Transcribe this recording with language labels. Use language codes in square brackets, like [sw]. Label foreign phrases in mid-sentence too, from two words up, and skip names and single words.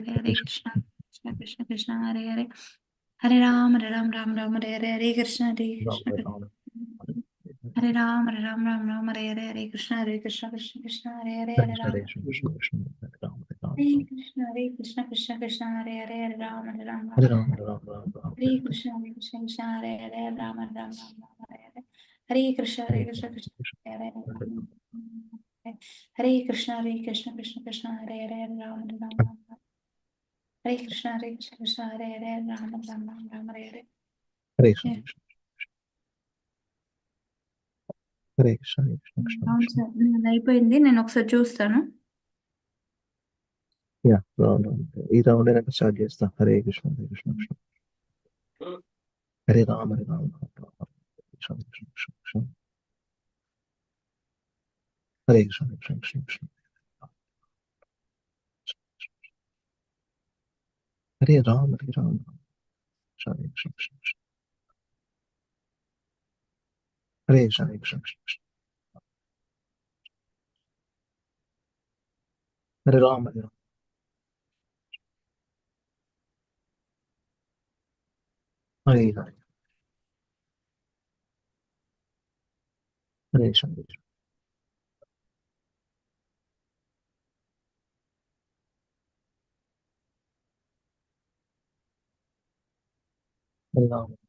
[sa] Krishna Hare Krishna Hare Hare Ram Hare Krishna Hare Hare Krishna Hare Hare Ram Hare హరే కృష్ణ కృష్ణ హరే కృష్ణ హరే కృష్ణ కృష్ణ [te] అవును కృష్ణ. సార్, నాది అయిపోయింది, నేను ఒకసారి చూస్తాను. యా, రౌండ్ ఈ రౌండ్ అయినాక స్టార్ట్ చేస్తా. [sa] హరే కృష్ణ హరే కృష్ణ కృష్ణ హరే రామ హరే రామ రామ రామ హరే కృష్ణ కృష్ణ కృష్ణ కృష్ణ హరే కృష్ణ కృష్ణ కృష్ణ కృష్ణ హరే రామ హరే రామ రామ హరే కృష్ణ కృష్ణ కృష్ణ హరే కృష్ణ హరే కృష్ణ కృష్ణ కృష్ణ హరే రామ హరే రామ హరే హరే హరే కృష్ణ హరే కృష్ణ హరే రామ